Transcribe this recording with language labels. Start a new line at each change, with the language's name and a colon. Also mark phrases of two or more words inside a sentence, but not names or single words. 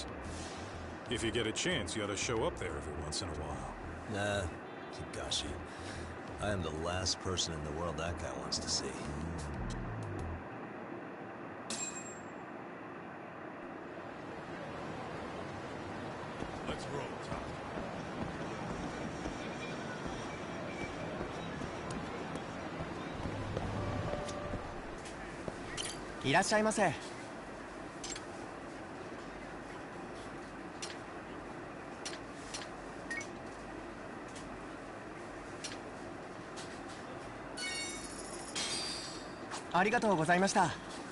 English: If you get a chance, you ought to show up there every once in a while. Nah, Higashi. I am the last person in the world that guy wants to see. Let's roll, Tom.
Japanese: いらっしゃいませ。ありがとうございました。